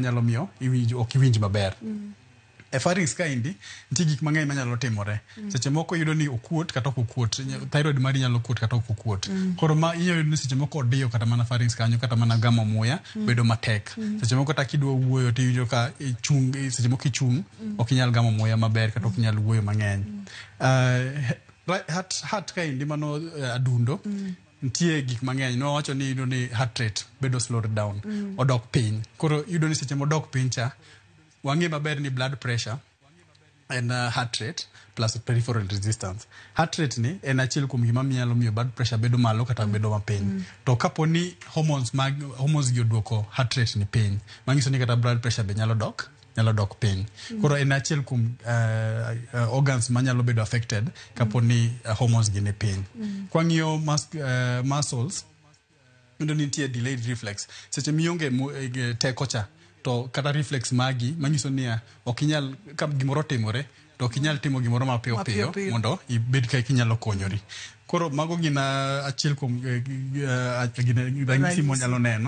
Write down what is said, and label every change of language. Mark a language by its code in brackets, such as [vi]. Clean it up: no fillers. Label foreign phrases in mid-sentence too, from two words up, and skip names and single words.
[luo] nyalo miyo ok iwinj maber e pharynx kaindi nitie gik mang'eny manyalo timore seche moko yudo ni okuot kata ok okuot thyroid mari nyalo kuot kata ok okuot koro ma yudo ni seche moko odiyo kata mana pharynx kanyo kata mana gamo muya bedo matek seche moko kata kidwa wuoyo to yudo ka seche moko ichung' ok inyal gamo muya maber kata ok inyal wuoyo mang'eny heart kaindi mano adundo nitie gik mang'eny no wacho ni yudo ni [en] heart rate [luo] bedo [en] slowed down [luo] odok piny koro yudo ni seche modok piny cha wang'e maber ni [en] blood pressure and heart rate plus peripheral resistance heart rate [luo] ni en achiel kuom gima nyalo miyo [en] blood pressure [luo] bedo malo kata bedo mapiny to kapo ni hormones gi oduoko [en] heart rate [luo] ni piny manyiso ni kata [en] blood pressure [luo] be nyalo dok piny koro en achiel kuom organs manyalo bedo affected kapo ni hormones gi ni piny kwang'iyo muscles ndo nitie [en] delayed reflex [luo] seche mionge teko cha to kata reflex magi manyiso ni ok inyal ka gimoro timore to ok inyal timo gimoro mapiyo mondo ibed ka inyalo konyori koro mago gina achiel kuom ranyisi monyalo neno